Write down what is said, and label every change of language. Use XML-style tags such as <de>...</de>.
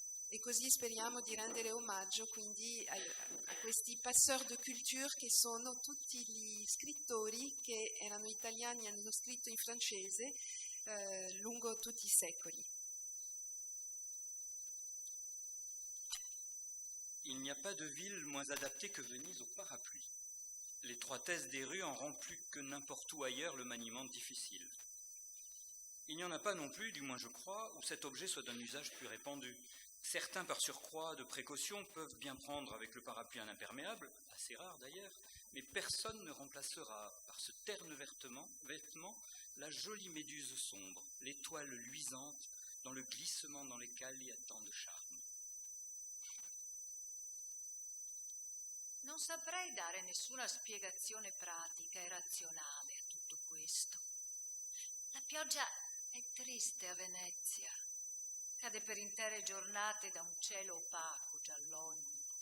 <it>E così speriamo di rendere omaggio quindi a questi</it> <fr>passeurs de culture</fr> <it>che sono tutti gli scrittori che erano italiani e hanno scritto in francese lungo tutti i secoli.</it> <fr>Il n'y a pas de ville moins adaptée que Venise au parapluie. L'étroitesse des rues en rend plus que n'importe où ailleurs le maniement difficile. Il n'y en a pas non plus, du moins je crois, où cet objet soit d'un usage plus répandu. Certains, par surcroît de précaution, peuvent bien prendre avec le parapluie un imperméable, assez rare d'ailleurs, mais personne ne remplacera par ce terne vêtement la jolie méduse sombre, l'étoile luisante, dont le glissement dans les cali a tant de charme.</fr> <it>Non saprei dare nessuna spiegazione pratica e razionale a tutto questo. La pioggia è triste a Venezia. Cade per intere giornate da un cielo opaco, giallogno.</it>